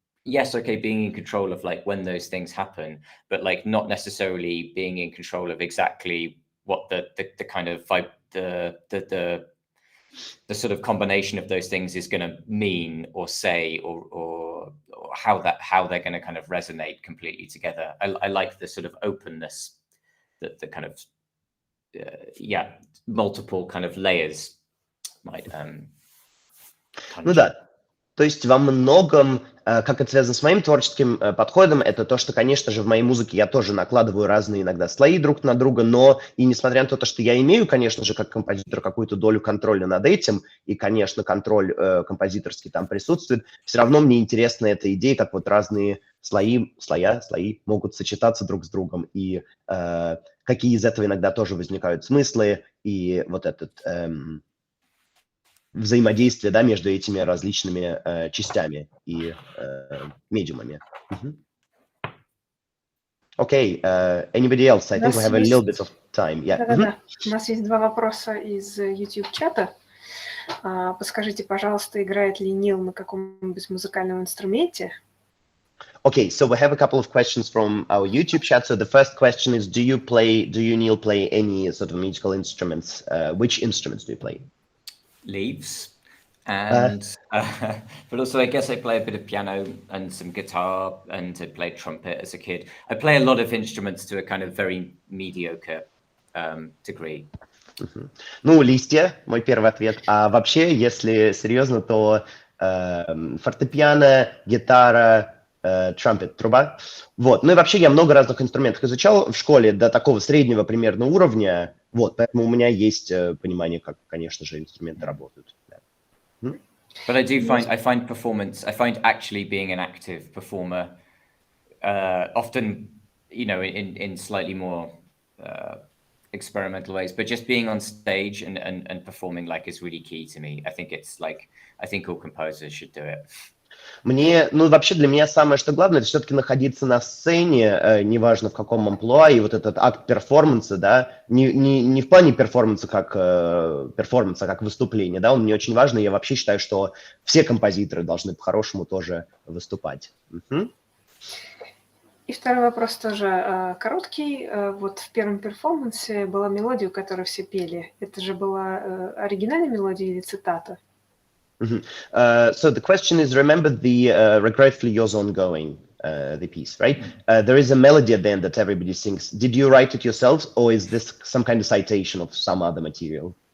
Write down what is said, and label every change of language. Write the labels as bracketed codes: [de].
[en] yes, okay, being in control of like when those things happen, but like not necessarily being in control of exactly what the kind of vibe, the sort of combination of those things is going to mean or say or how they're going to kind of resonate completely together. I like the sort of openness, the kind of multiple kind of layers might [ru] Ну да, то есть во многом, как это связано с моим творческим подходом, это то, что, конечно же, в моей музыке я тоже накладываю разные иногда слои друг на друга, но и несмотря на то, что я имею, конечно же, как композитор какую-то долю контроля над этим, и, конечно, контроль композиторский там присутствует, все равно мне интересна эта идея, как вот разные слои могут сочетаться друг с другом, и какие из этого иногда тоже возникают смыслы, и вот этот... взаимодействие, да, между этими различными частями и медиумами. [en] Okay, anybody else? I think we have a little bit of time. Yeah. [ru] Да-да-да. У нас есть два вопроса из YouTube-чата. Подскажите, пожалуйста, играет ли Нил на каком-нибудь музыкальном инструменте? [en] Okay, so we have a couple of questions from our YouTube chat. So the first question is, do you, Neil, play any sort of musical instruments? Which instruments do you play? Leaves, and but also I guess I play a bit of piano and some guitar, and I played trumpet as a kid. I play a lot of instruments to a kind of very mediocre degree. [ru] Ну, листья, мой первый ответ. А вообще, если серьезно, то фортепиано, гитара, trumpet, труба. Вот. Ну и вообще я много разных инструментов изучал в школе до такого среднего примерно уровня. Вот, поэтому у меня есть понимание, как, конечно же, инструменты работают. [en] But I find actually being an active performer often, in slightly more experimental ways, but just being on stage and performing like is really key to me. I think all composers should do it. [ru] Вообще для меня самое, что главное, это все-таки находиться на сцене, неважно в каком амплуа, и вот этот акт перформанса, да, не в плане перформанса как выступления, да, он мне очень важный, я вообще считаю, что все композиторы должны по-хорошему тоже выступать. И второй вопрос тоже короткий. Вот в первом перформансе была мелодия, которую все пели. Это же была оригинальная мелодия или цитата? [en] So the question is, remember the Regretfully Yours Ongoing, the piece, right? There is a melody at the end that everybody sings. Did you write it yourselves, or is this some kind of citation of some other material?